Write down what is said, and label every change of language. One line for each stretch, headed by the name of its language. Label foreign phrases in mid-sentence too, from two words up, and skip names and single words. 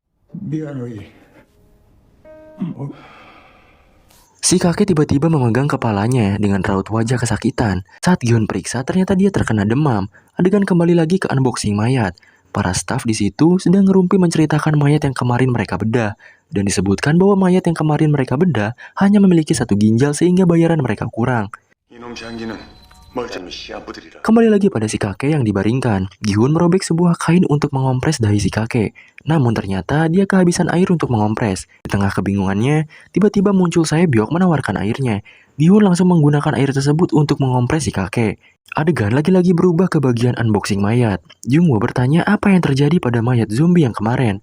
Indonesian: Si kakek tiba-tiba memegang kepalanya dengan raut wajah kesakitan. Saat Gi-hun periksa, ternyata dia terkena demam. Adegan kembali lagi ke unboxing mayat. Para staf di situ sedang ngerumpi menceritakan mayat yang kemarin mereka bedah. Dan disebutkan bahwa mayat yang kemarin mereka bedah hanya memiliki 1 ginjal sehingga bayaran mereka kurang.
Korean: 이놈 장기는 멀쩡히 시한부들이라.
Indonesian: Kembali lagi pada si kakek yang dibaringkan. Gi-hun merobek sebuah kain untuk mengompres dahi si kakek. Namun ternyata dia kehabisan air untuk mengompres. Di tengah kebingungannya, tiba-tiba muncul Sae-byok menawarkan airnya. Gi-hun langsung menggunakan air tersebut untuk mengompres si kakek. Adegan lagi-lagi berubah ke bagian unboxing mayat. Jungwoo bertanya apa yang terjadi pada mayat zombie yang kemarin.